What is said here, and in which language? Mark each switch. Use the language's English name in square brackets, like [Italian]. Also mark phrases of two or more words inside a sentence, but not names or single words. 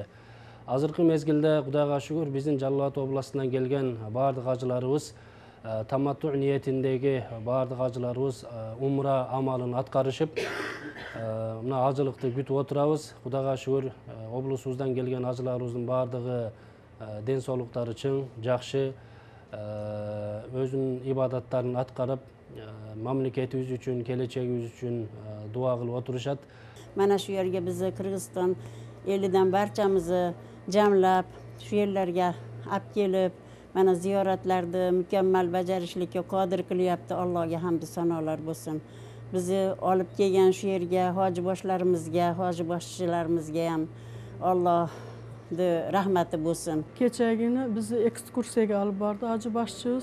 [Kyrgyz] Азыркы мезгилде Кудайга шүгүр биздин Жалал-Абад областынан келген бардык ажыларыбыз таматту ниетиндеги бардык ажыларыбыз умра амалын аткарышып, мына ажылыкты күтүп отурабыз. Кудайга шүгүр облусубуздан келген ажыларыбыздын бардыгы ден соолуктары чың, жакшы, өзүнүн ибадаттарын аткарып, мамлекетибиз үчүн, келечегибиз үчүн дуа кылып отурушат. [Uzbek] Mana şu yerге bizi Kırgızstan elinden barcamızı jamlap, şu yerlerge alып kelip, mana ziyoratlarni mükemmel bajarishlikka qodir qilyapti. Allohga hamd sanolar bo'lsin. Bizi olib kelgan shu yerga hoji boshlarimizga, hoji boshchilarimizga ham Allohning rahmati bo'lsin. Kechagini bizni ekskursiyaga olib bordi hoji boshchimiz.